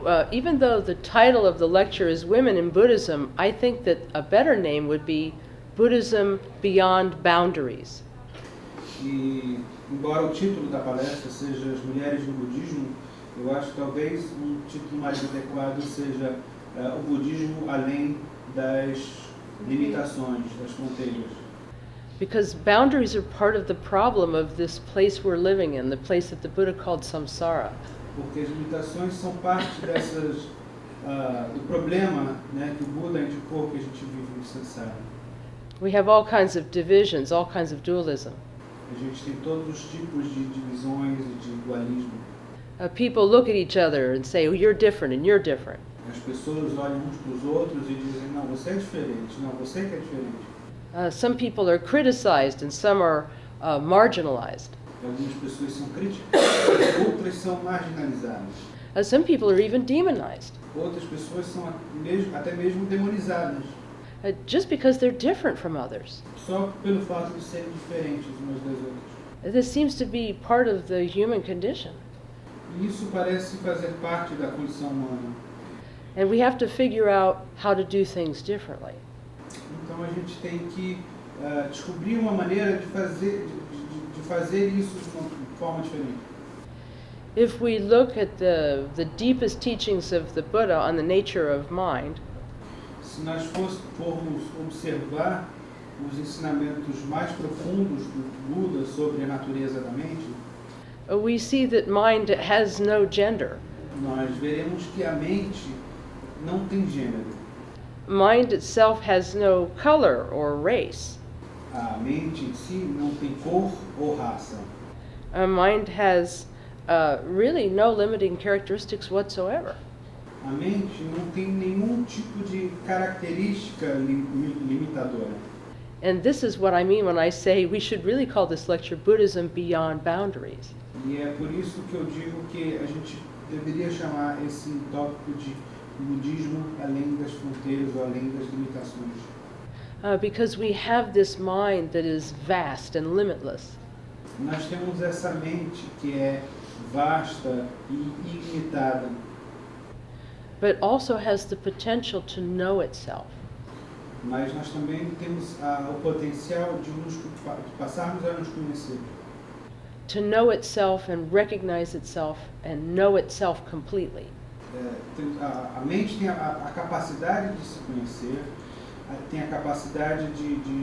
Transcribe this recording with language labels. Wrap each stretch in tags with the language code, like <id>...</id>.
<en>Even though the title of the lecture is Women in Buddhism, I think that a better name would be Buddhism Beyond Boundaries.</en> <pt>E, embora o título da palestra seja As Mulheres no Budismo, eu acho que talvez um título mais adequado seja o budismo além das limitações, das fronteiras.</pt> <en>Because boundaries are part of the problem of this place we're living in, the place that the Buddha called samsara.</en> <pt>Porque as limitações são parte dessas, do problema, né, que o Buda indicou que a gente vive no samsara.</pt> <en>We have all kinds of divisions, all kinds of dualism.</en> <pt>A gente tem todos os tipos de divisões e de dualismo.</pt> <en>People look at each other and say, oh, you're different and you're different.</en> <pt>As pessoas olham uns para os outros e dizem, não, você é diferente, não, você que é diferente.</pt> <en>Some people are criticized and some are marginalized.</en> <pt>Algumas pessoas são criticadas, outras são marginalizadas.</pt> <en>Some people are even demonized.</en> <pt>Outras pessoas são até mesmo demonizadas,</pt> <en>Just because they're different from others.</en> <pt>só pelo fato de serem diferentes umas das outras.</pt> <en>This seems to be part of the human condition.</en> <pt>E isso parece fazer parte da condição humana.</pt> <en>And we have to figure out how to do things differently.</en> <pt>Então a gente tem que descobrir uma maneira de fazer isso de uma forma diferente.</pt> <en>If we look at the deepest teachings of the Buddha on the nature of mind,</en> <pt>Se nós formos observar os ensinamentos mais profundos do Buda sobre a natureza da mente,</pt> <en>we see that mind has no gender.</en> <pt>nós veremos que a mente não tem gênero.</pt> <en>Mind itself has no color or race.</en> <pt>A mente em si não tem cor ou raça.</pt> <en>Mind has really no limiting characteristics whatsoever.</en> <pt>A mente não tem nenhum tipo de característica limitadora.</pt> <en>And this is what I mean when I say we should really call this lecture Buddhism Beyond Boundaries.</en> <pt>E é por isso que eu digo que a gente deveria chamar esse tópico de budismo além das fronteiras ou além das limitações.</pt> <en>Because we have this mind that is vast and limitless.</en> <pt>Nós temos essa mente que é vasta e ilimitada,</pt> <en>But also has the potential to know itself.</en> <pt>mas nós também temos o potencial de passarmos a nos conhecer.</pt> <en>To know itself and recognize itself and know itself completely.</en> <pt>A mente tem a capacidade de se conhecer, tem a capacidade de</pt>